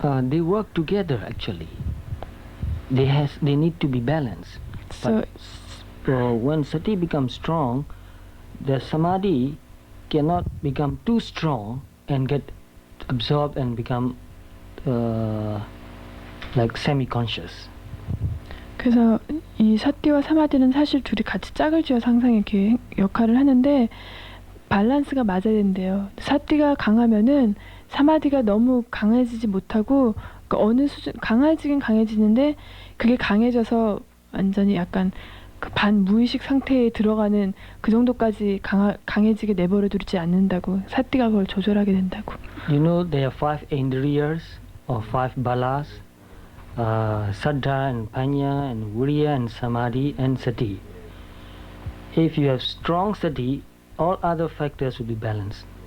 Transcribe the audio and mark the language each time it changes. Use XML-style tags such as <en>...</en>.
<en>They work together actually. They need to be balanced. So when sati becomes strong, the samadhi cannot become too strong and get absorbed and become like semi-conscious.</en> <ko>그래서 이 사띠와 사마디는 사실 둘이 같이 짝을 지어서 항상 이렇게 역할을 하는데 밸런스가 맞아야 된대요. 사띠가 강하면은 사마디가 너무 강해지지 못하고 그러니까 어느 수준 강해지긴 강해지는데 그게 강해져서 완전히 약간 그 반무의식 상태에 들어가는 그 정도까지 강해지게 내버려 두지 않는다고. 사띠가 그걸 조절하게 된다고.</ko> <en>You know there are 5 indriyas or 5 balas, saddha and panya and virya and samadhi and sati. If you have strong sati, all other factors will be balanced.</en>